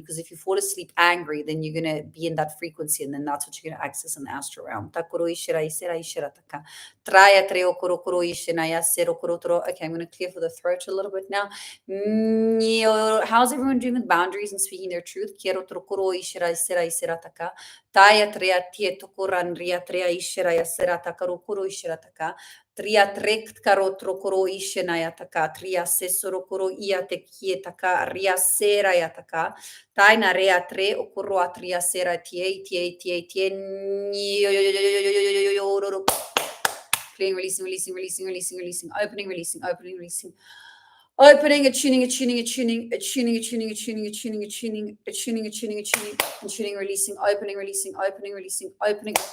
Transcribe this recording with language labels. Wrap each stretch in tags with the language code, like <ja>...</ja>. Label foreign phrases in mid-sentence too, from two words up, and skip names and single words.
<en>Because if you fall asleep angry, then you're going to be in that frequency, and then that's what you're going to access in the astral realm. Okay, I'm going to clear for the throat a little bit now. How's everyone doing with boundaries and speaking their truth? Tria trekt karotro koro ishenayataka, tria sesoro koro iate kietaka, ria sera yataka, taina rea tre okoro atria sera tie, clearing, releasing, opening, releasing. Opening, attuning, releasing, opening.</en>